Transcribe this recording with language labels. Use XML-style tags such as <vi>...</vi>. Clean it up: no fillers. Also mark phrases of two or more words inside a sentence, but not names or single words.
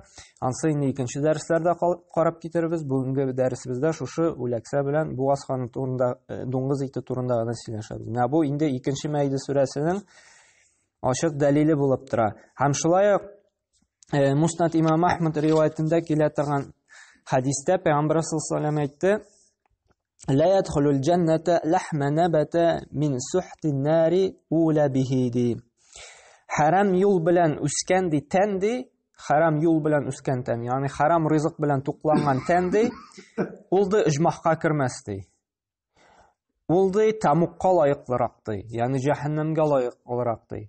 <tt>Ансы инде икенче дәресләрдә карап китербез. Бүгенге дәресебездә шушы үләксә белән бугаз каны турында, дуңгыз ите турында гына сөйләшәбез. Менә бу инде икенче Мәйдә сүрәсенең ачык дәлиле булып тора. Һәм шулай ук Муснад Имам Ахмад риваятендә килә торган хадистә Пәйгамбәр</tt> <ar>صلى الله عليه وسلم</ar> <tt>әйтте:</tt> <ar>"لا يدخل الجنة لحم نبت من سحت النار أولى به" ди.</ar> <tt>Харам юл белән үскән ди тән ди, харам юл белән үскән тән, ягъни харам ризык белән тукланган тән ди, ул ди иҗмахка кермәс ди. Ул ди тамукка лаеклырак ди, ягъни җәһәннәмгә лаеклырак ди.</tt>